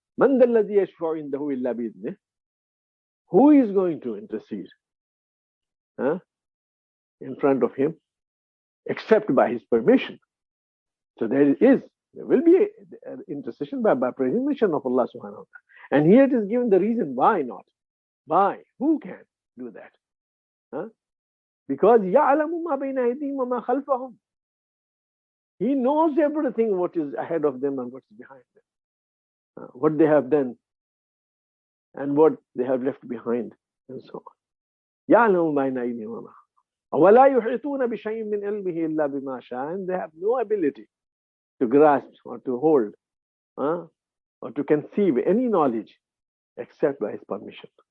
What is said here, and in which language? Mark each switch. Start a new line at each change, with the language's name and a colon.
Arabic: Man dalladhi yashfa'u indahu illa bi'idhnih.
English: Who is going to intercede in front of him except by his permission? So there will be an intercession by permission of Allah subhanahu wa ta'ala. And here it is given the reason why not. Why? Who can do that? Because
Arabic: يَعْلَمُ مَا بَيْنَ أَيْدِيهِمْ وَمَا خَلْفَهُم.
English: He knows everything what is ahead of them and what's behind them. What they have done and what they have left behind and so on.
Arabic: يَعْلَمُ مَا بَيْنَ أَيْدِيهِمْ وَمَا خَلْفَهُم وَلَا يُحِيطُونَ بِشَيْءٍ مِّنْ عِلْمِهِ إِلَّا بِمَا شَاءَ.
English: And they have no ability to grasp or to hold or to conceive any knowledge except by his permission.